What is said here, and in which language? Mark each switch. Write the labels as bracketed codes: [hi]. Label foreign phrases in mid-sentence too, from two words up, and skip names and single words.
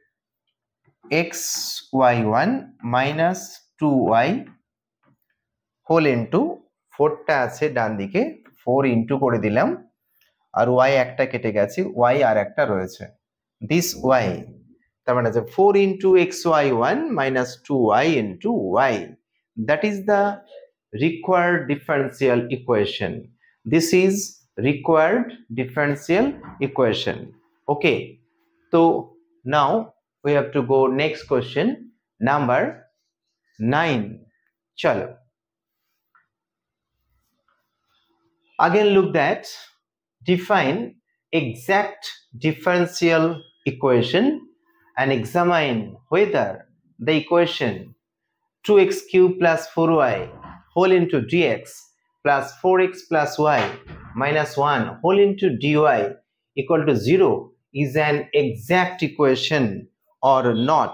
[en] xy1 minus 2y whole into [bn] 4 টা আছে ডান দিকে 4 ইনটু করে দিলাম আর y একটা কেটে গেছে y আর একটা রয়েছে [en] this y [bn] তার মানে যে [en] 4 into xy1 minus 2y into y that is the required differential equation this is required differential equation okay so now we have to go next question number 9 chalo again look that define exact differential equation and examine whether the equation 2x cubed plus 4y whole into dx plus 4x plus y minus 1 whole into dy equal to 0 is an exact equation or not.